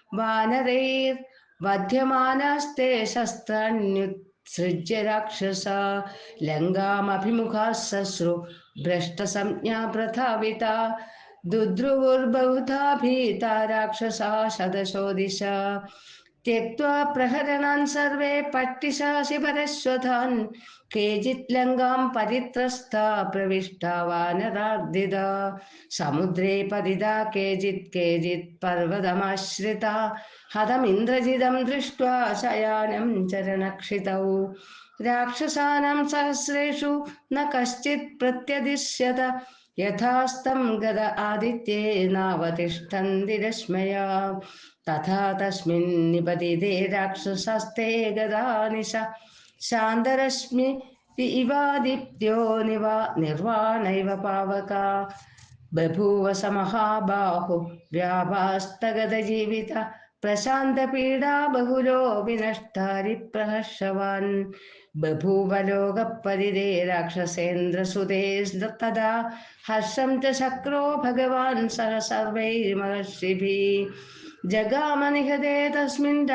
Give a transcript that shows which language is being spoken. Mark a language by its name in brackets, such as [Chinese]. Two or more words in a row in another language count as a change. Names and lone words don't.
[Sanskrit] वानरैर्वध्यमानास्ते शस्त्राण्युत्सृज्य राक्षसा लङ्गामभिमुखाः सश्रु भ्रष्टसंज्ञा प्रथाविता दुद्रुवुर्बहुधा भीता राक्षसा शतशो दिशा त्यक्त्वा प्रहरणान् सर्वे पट्टिशासि परश्वतान् केचित् लङ्गां परित्रस्ता प्रविष्टा वानरार्दिता समुद्रे पतिता केचित् पर्वतमाश्रिता हतमिन्द्रजितं दृष्ट्वा शयानं चरणक्षितौ രാക്ഷസാനാം സഹസ്രേഷു ന കശ്ചിത് പ്രത്യദിശ്യത യഥാസ്തം ഗത ആദിത്യേ നാവതിഷ്ഠന്തി രശ്മയാ തഥാ തസ്മിൻ നിപതിതേ രാക്ഷസസ്തേ ഗതാനിശ ശാന്തരശ്മി ഇവാദിത്യോ നിർവാണൈവ പാവക ബഭൂവ സ മഹാബാഹു വ്യാപാസ്തഗത ജീവിത പ്രശാന്ത പീഡാ ബഹുലോ വിനഷ്ടാരി പ്രഹർഷവാൻ ബഭൂവ ലോകപരിരേ രാക്ഷസേന്ദ്രസുതേ തഥാ ഹർഷം ച ശക്രോ ഭഗവാൻ സഹ സർവൈർമഹർഷിഭിः ജഗാമ നിഹതേ തസ്മിൻ